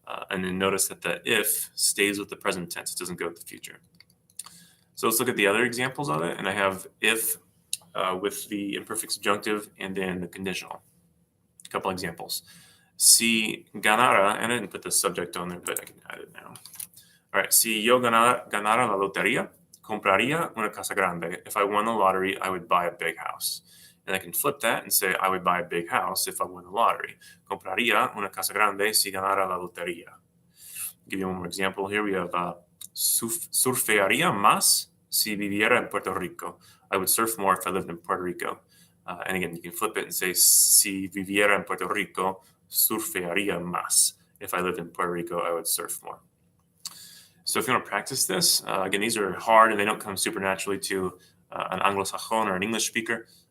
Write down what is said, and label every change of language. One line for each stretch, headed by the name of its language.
English: And then notice that the if stays with the present tense. It doesn't go with the future. So let's look at the other examples of it. And I have if with the imperfect subjunctive and then the conditional. A couple examples.
Spanish: Si ganara,
English: and I didn't put the subject on there, but I can add it now. All right.
Spanish: Si yo ganara la lotería, compraría una casa grande.
English: If I won the lottery, I would buy a big house. And I can flip that and say I would buy a big house if I won the lottery.
Spanish: Compraría una casa grande si ganara la lotería.
English: I'll give you one more example here. We have
Spanish: surfearía más si viviera en Puerto Rico.
English: I would surf more if I lived in Puerto Rico. And again, you can flip it and say
Spanish: si viviera en Puerto Rico, surfearía más.
English: If I lived in Puerto Rico, I would surf more. So if you want to practice this, again, these are hard and they don't come super naturally to an Anglo-Sajon or an English speaker.